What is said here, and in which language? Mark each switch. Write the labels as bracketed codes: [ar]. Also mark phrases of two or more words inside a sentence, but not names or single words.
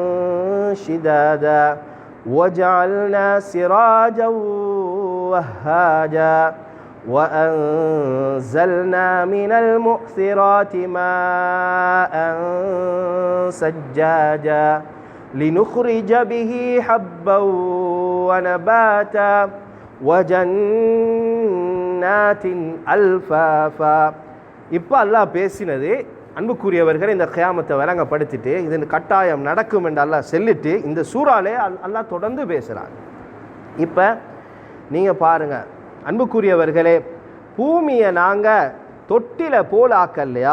[ar] شدادا وجعلنا سراجا وهاجا وأنزلنا من المؤثرات ماء سجاجا لنخرج به حبا ونباتا وجنات ألفافا. [ta] இப்போ அல்லாஹ் பேசினது அன்புக்குரியவர்கள் இந்த கியாமத்தை விளங்கப்படுத்திட்டு இது கட்டாயம் நடக்கும் என்று அல்லாஹ் சொல்லிட்டு இந்த சூறாலே அல்லாஹ் தொடர்ந்து பேசுகிறான். இப்போ நீங்கள் பாருங்கள் அன்புக்குரியவர்களே, பூமியை நாங்கள் தொட்டில போல் ஆக்கல்லையா?